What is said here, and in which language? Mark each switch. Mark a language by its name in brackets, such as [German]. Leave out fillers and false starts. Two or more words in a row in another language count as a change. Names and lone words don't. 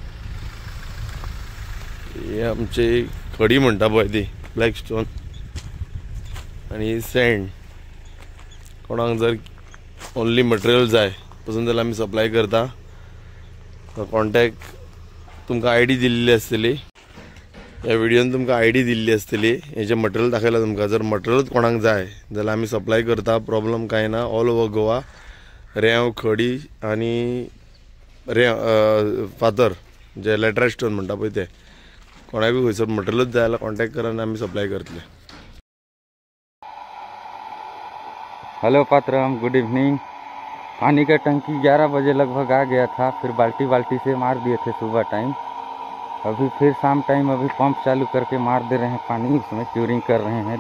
[Konkani] हे आमची खडी म्हणटा पळय ती [English] black stone [Konkani] आनी सँड कोणाक जर [English] only material [Konkani] जाय पसून जाल्यार आमी सप्लाय करता कॉन्टॅक्ट तुमकां आयडी दिल्ली आसतली ह्या व्हिडियोन तुमकां आयडी दिल्ली आसतली हेजें मटेरियल दाखयलां तुमकां जर मटेरियलूच कोणाक जाय जाल्यार आमी सप्लाय करता प्रॉब्लम कांय ना [English] all over Goa [Konkani] रेंव खडी आनी फातर जे [English] laterite stone [Konkani] म्हणटा पळय ते कोणाकूय खंयसर मटेरियलूच जाय जाल्यार कॉन्टॅक्ट करा आनी आमी सप्लाय करतले [English] Hello पात्रम good evening। [Hindi] पानी का टंकी 11 बजे लगभग आ गया था, फिर बाल्टी से मार दिए थे सुबह टाइम। अभी फिर शाम टाइम अभी पंप चालू करके मार दे रहे हैं पानी, इसमें क्यूरिंग कर रहे हैं।